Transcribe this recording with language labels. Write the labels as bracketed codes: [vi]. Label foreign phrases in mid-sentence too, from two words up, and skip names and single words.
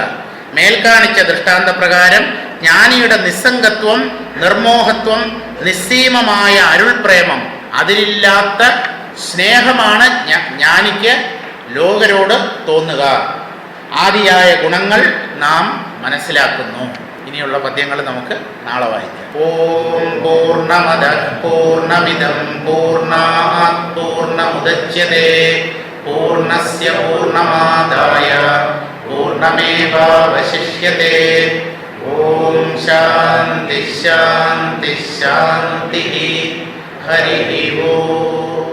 [ml] മേൽക്കാണിച്ച ദൃഷ്ടാന്ത പ്രകാരം ജ്ഞാനിയുടെ നിസ്സംഗത്വം, നിർമോഹത്വം, നിസ്സീമമായ അരുൾപ്രേമം, അതിലില്ലാത്ത സ്നേഹമാണ് ജ്ഞാനിക്ക് ലോകരോട് തോന്നുക. ആദിയായ ഗുണങ്ങൾ നാം മനസ്സിലാക്കുന്നു. ഇനിയുള്ള പദ്യങ്ങൾ നമുക്ക് നാളെ വായിക്കാം. [sa] ഓം പൂർണ്ണമദഃ പൂർണ്ണമിദം പൂർണ്ണാത് പൂർണ്ണമുദച്യതേ പൂർണ്ണസ്യ പൂർണ്ണമാദായ പൂർണ്ണമേവാവശിഷ്യതേ. ഓം ശാന്തി ശാന്തി ശാന്തി. ഹരി ഓം.